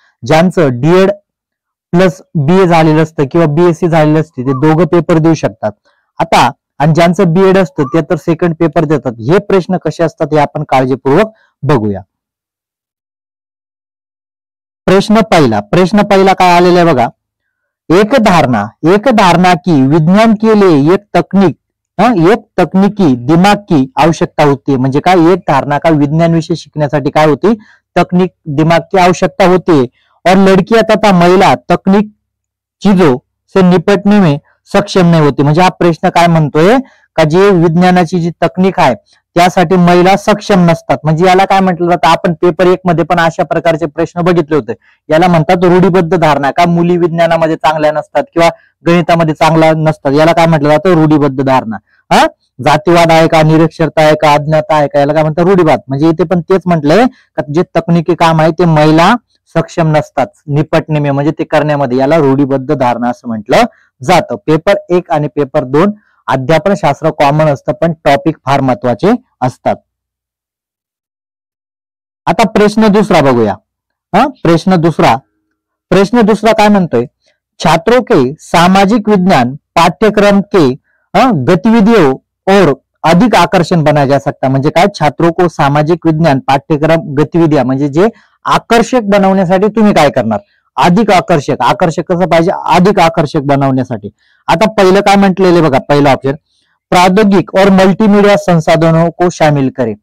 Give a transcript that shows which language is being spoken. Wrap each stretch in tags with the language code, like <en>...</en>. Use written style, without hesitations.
<mr>ज्यांचं D.Ed plus BA झालेलं असतं किंवा BSc झालेलं असते ते दोघं पेपर देऊ शकतात. आता आणि ज्यांचं बीएड असतं ते तर सेकंड पेपर देतात. हे प्रश्न कसे असतात हे आपण काळजीपूर्वक बघूया. प्रश्न पहिला काय आलेला आहे बघा.</mr> <hi>एक धारणा की विज्ञान के लिए एक तकनीकी दिमाग की आवश्यकता होती.</hi> <mr>म्हणजे काय, एक धारणा का विज्ञान विषय शिकण्यासाठी काय होती,</mr> <hi>तकनीक दिमाग की आवश्यकता होती. और लड़कियां तथा महिला तकनीक चीजों से निपटने में सक्षम नाही होती.</hi> <mr>म्हणजे हा प्रश्न काय म्हणतोय का जे विज्ञानाची जी तकनीक आहे त्यासाठी महिला सक्षम नसतात. म्हणजे याला काय म्हटलं जातं, आपण पेपर 1 मध्ये पण अशा प्रकारचे प्रश्न बघितले होते. याला म्हणतात रूढीबद्ध धारणा. का मुली विज्ञानामध्ये चांगल्या नसतात किंवा गणितामध्ये चांगल्या नसतात, याला काय म्हटलं जातं, रूढीबद्ध धारणा. जातीवाद आहे का, निरक्षरता आहे का, अज्ञाता आहे का, याला काय म्हणतात, रूढीवाद. म्हणजे इथे पण तेच म्हटलंय का जे तकनिकी काम आहे ते महिला सक्षम नसतात</mr> <hi>निपटणे में,</hi> <mr>म्हणजे ते करण्यामध्ये. याला रूढीबद्ध धारणा असं म्हटलं जातं. पेपर 1 आणि पेपर 2 अध्यापन शास्त्र कॉमन असतं पण टॉपिक फार महत्वाचे असतात. आता प्रश्न दुसरा बघूया. प्रश्न दुसरा काय म्हणतोय,</mr> <hi>छात्रों के सामाजिक विज्ञान पाठ्यक्रम के गतिविधियों और अधिक आकर्षण बनाया जा सकता.</hi> <mr>म्हणजे काय,</mr> <hi>छात्रों को सामाजिक विज्ञान पाठ्यक्रम गतिविधिया</hi> <mr>म्हणजे जे आकर्षक बनवण्यासाठी तुम्ही काय करणार, अधिक आकर्षक कसं पाहिजे, अधिक आकर्षक बनवण्यासाठी. आता पहिलं काय म्हटलेलं बघा, पहिलं ऑप्शन</mr> <hi>प्रौद्योगिक और मल्टीमीडिया संसाधनों को शामिल करे.</hi>